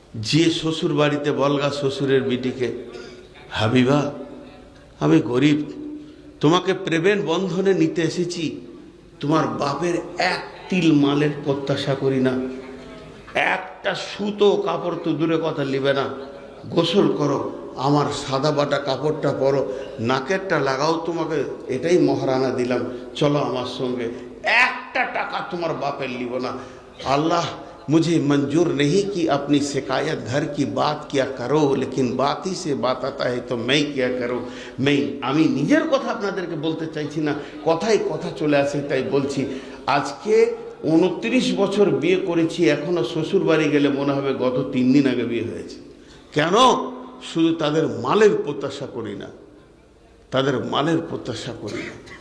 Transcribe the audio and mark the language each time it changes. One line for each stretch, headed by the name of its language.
Bangla: যে শ্বশুর বাড়িতে বলগা শ্বশুরের বিটিকে, হাবিবা আমি গরিব, তোমাকে প্রেমের বন্ধনে নিতে এসেছি, তোমার বাপের এক তিল মালের প্রত্যাশা করি না, একটা সুতো কাপড় তো দূরে কথা নিবে না, গোসল করো, আমার সাদা বাটা কাপড়টা পরো, নাকেরটা লাগাও, তোমাকে এটাই মহারানা দিলাম, চলো আমার সঙ্গে, একটা টাকা তোমার বাপের লিব না।
Hindi: আল্লাহ मुझे मंजूर नहीं कि अपनी शिकायत घर की बात किया करो, लेकिन बात ही से बात आता है तो मैं क्या करूं।
Bangla: मैं আমি নিজের কথা আপনাদেরকে বলতে চাইছি না, কথাই কথা চলে আসে তাই বলছি। আজকে 29 বছর বিয়ে করেছি, এখনো শ্বশুর বাড়ি গেলে মনে হবে গত 3 দিন আগে বিয়ে হয়েছে। কেন? শুধু তাদের মালের প্রত্যাশা করি না, তাদের মালের প্রত্যাশা করি না।